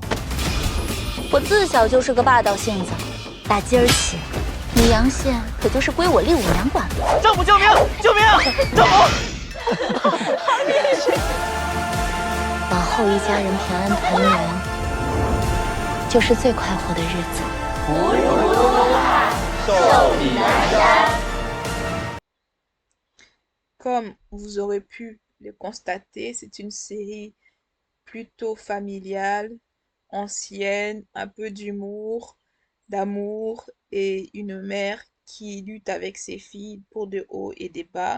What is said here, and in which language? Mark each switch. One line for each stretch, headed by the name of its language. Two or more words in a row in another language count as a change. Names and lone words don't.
Chinese: 我自小就是个霸道性子，打今儿起，米阳县可就是归我厉五娘管了。丈夫救命！救命！丈夫！往后一家人平安团圆，就是最快活的日子。福如东海，寿比南山。
French: Comme vous aurez pu le constater, c'est une série plutôt familiale, ancienne, un peu d'humour, d'amour et une mère qui lutte avec ses filles pour de hauts et des bas.